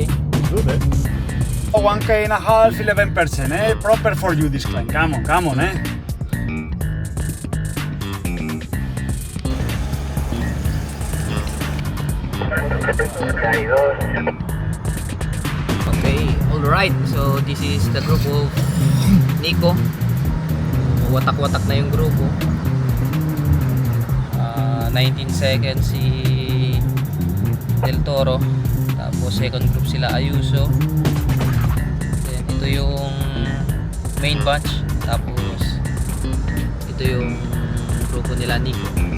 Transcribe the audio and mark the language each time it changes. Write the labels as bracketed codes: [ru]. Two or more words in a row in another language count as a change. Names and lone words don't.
[en] Good, 1K and a half, 11%, Proper for you this climb. Come on, Okay, alright. So, this is the group of Nico. [tl] Watak-watak na yung grupo. 19 seconds si Del Toro. Tapos [en] second group [tl] sila Ayuso. Then, ito yung [en] main bunch. [tl] Tapos ito yung grupo nila Nico.